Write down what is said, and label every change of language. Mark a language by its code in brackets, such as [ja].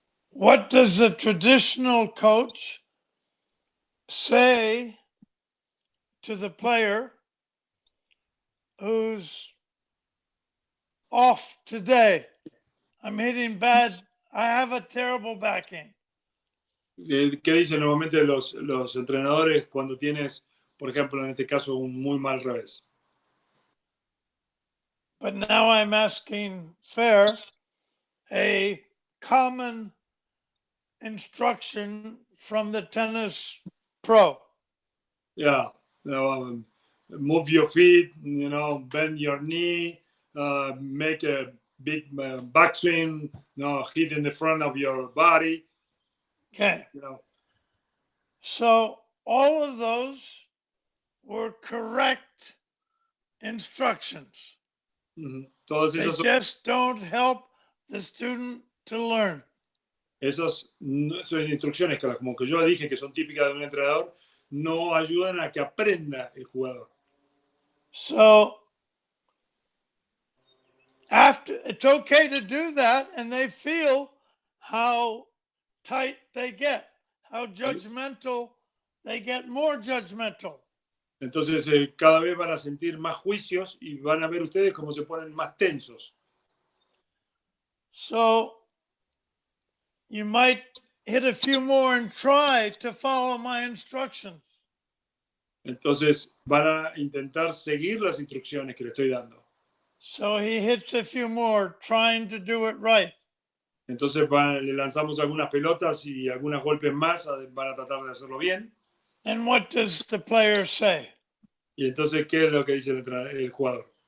[en] What does a traditional coach say to the player who's off today? I'm hitting bad. I have a terrible backhand. [es] ¿Qué dicen normalmente los entrenadores cuando tienes, por ejemplo, en este caso, un muy mal revés? [en] But now I'm asking Fair a common instruction from the tennis pro. Yeah, move your feet, bend your knee, make a big backswing, hit in the front of your body. Okay. So all of those were correct instructions. [es] Todos [en] They [es] esos [en] just don't help the student to learn. [es] Esas son instrucciones que, como que yo dije, que son típicas de un entrenador, no ayudan a que aprenda el jugador. [en] So after, it's okay to do that, and they feel how tight they get, how judgmental they get, more judgmental. [es] Entonces cada vez van a sentir más juicios y van a ver ustedes cómo se ponen más tensos. [en] So you might hit a few more and try to follow my instructions. [es] Entonces van a intentar seguir las instrucciones que le estoy dando. [en] So he hits a few more trying to do it right. [es] Entonces le lanzamos algunas pelotas y algunos golpes más, van a tratar de hacerlo bien. [en] And what does the player say? [es] Y entonces, ¿qué es lo que dice el jugador?